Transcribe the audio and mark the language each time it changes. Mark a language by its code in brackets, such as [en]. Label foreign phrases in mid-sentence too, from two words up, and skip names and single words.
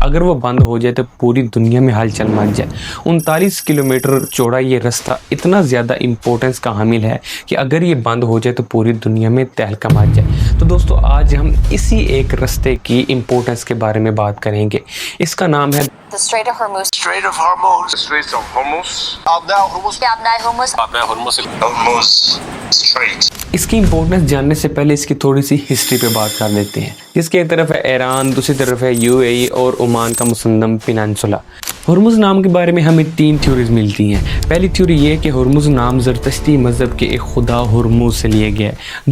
[ur] اگر وہ بند ہو جائے تو پوری دنیا میں ہلچل مچ جائے. 39 کلومیٹر چوڑا یہ رستہ اتنا زیادہ امپورٹنس کا حامل ہے کہ اگر یہ بند ہو جائے تو پوری دنیا میں تہلکہ مچ جائے. تو دوستو آج ہم اسی ایک رستے کی امپورٹنس کے بارے میں بات کریں گے. اس کا نام ہے [en] The Strait of Hormuz. Strait of Hormuz. The Strait of Hormuz. [fa] آبنای هرمز. آبنای هرمز. آبنای هرمز. [en] Hormuz Strait. [ur] اس کی امپورٹنس جاننے سے پہلے اس کی تھوڑی سی ہسٹری پہ بات کر لیتے ہیں. جس کی ایک طرف ہے ایران، دوسری طرف ہے UAE اور عمان کا مسندم پیننسولا. ہرمز نام کے بارے میں ہمیں 3 تھیوریز ملتی ہیں. پہلی تھیوری یہ کہ ہرمز نام زرتشتی مذہب کے ایک خدا ہرمز سے لیا گیا ہے.